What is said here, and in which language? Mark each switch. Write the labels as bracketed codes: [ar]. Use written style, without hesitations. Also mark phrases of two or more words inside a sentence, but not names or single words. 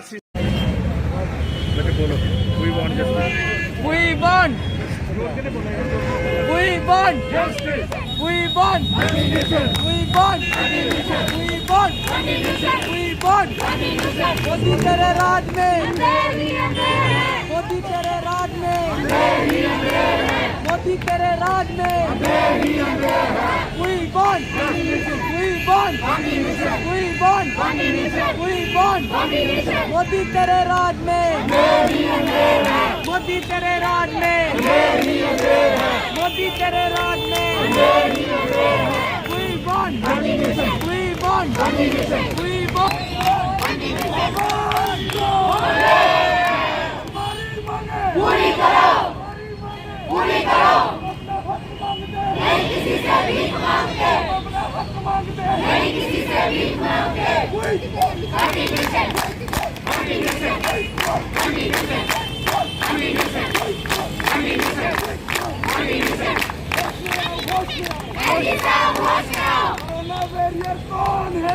[hi] मोदी तेरे राज में, मोदी तेरे राज में, मोदी तेरे राज में, [en] We want, we want, we want, we want, [hi] मोदी तेरे राज में, मोदी तेरे राज में, मोदी तेरे राज में, [en] we want, we want, we want, [hi] पूरी करो, पूरी करो, नहीं किसी से भीख मांगते, नहीं किसी से भीख मांगते, [en] corona warrior [hi] कौन है?